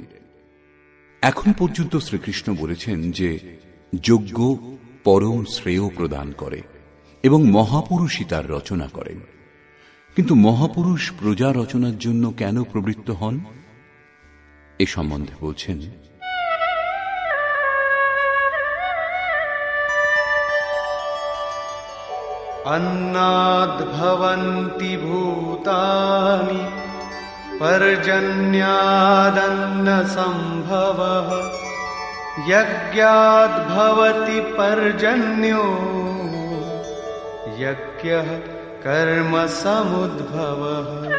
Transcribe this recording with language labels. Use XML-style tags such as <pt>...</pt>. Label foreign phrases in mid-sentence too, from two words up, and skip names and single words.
<bn>এখন পর্যন্ত শ্রীকৃষ্ণ বলেছেন যে যজ্ঞ পরম শ্রেয় প্রদান করে এবং মহাপুরুষই তার রচনা করেন। কিন্তু মহাপুরুষ প্রজা রচনার জন্য কেন প্রবৃত্ত হন এ সম্বন্ধে বলছেন,</bn> <sa>अन्नाद्भवन्ति भूतानि पर्जन्यादन्नसम्भवः यज्ञाद्भवति पर्जन्यो यज्ञः कर्म समुद्भवः।</sa>